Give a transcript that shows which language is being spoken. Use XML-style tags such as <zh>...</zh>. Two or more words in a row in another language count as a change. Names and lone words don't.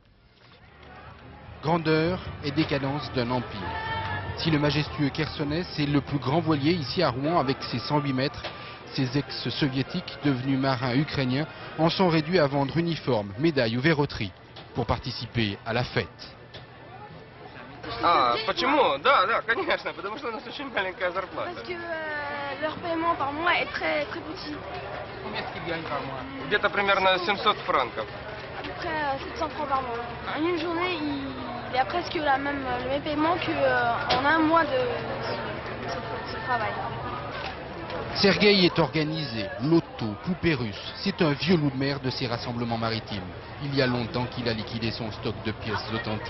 <fr>Grandeur et décadence d'un empire. Si le majestueux Chersonès est le plus grand voilier ici à Rouen avec ses 108 mètres, ces ex-soviétiques devenus marins ukrainiens en sont réduits à vendre uniformes, médailles ou verroteries pour participer à la fête.</fr> <ru>Почему? Да, конечно, потому что у нас очень malenькая зарплата.</ru> <fr>Parce que leur paiement par mois est très petit. Combien est-ce qu'ils gagnent par mois?</fr> <ru>Где-то примерно 700 франков.</ru> <fr>À peu près 700 francs par mois. En une journée, il y a presque le même paiement qu'en un mois de ce travail. Sergueï est organisé, loto, poupée russe. C'est un vieux loup de mer de ces rassemblements maritimes. Il y a longtemps qu'il a liquidé son stock de pièces authentiques.</fr>